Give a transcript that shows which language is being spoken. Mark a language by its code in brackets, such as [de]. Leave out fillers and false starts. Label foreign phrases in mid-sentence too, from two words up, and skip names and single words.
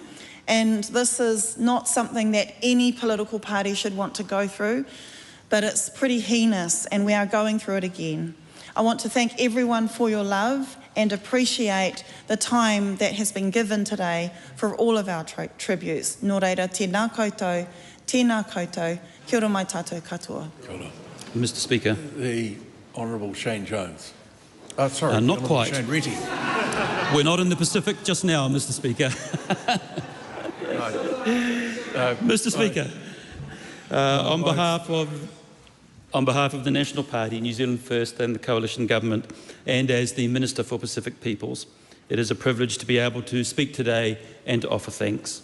[en] And this is not something that any political party should want to go through, but it's pretty heinous and we are going through it again. I want to thank everyone for your love and appreciate the time that has been given today for all of our tributes. [mi] Nō reira, tēnā koutou, kia ora mai tātou katoa. [en] Mr. Speaker. The Honourable Shane Jones. Not Honourable quite. Shane Reti. We're not in the Pacific just now, Mr. Speaker. Mr. Speaker, on behalf of the National Party, New Zealand First and the Coalition Government, and as the Minister for Pacific Peoples, it is a privilege to be able to speak today and to offer thanks.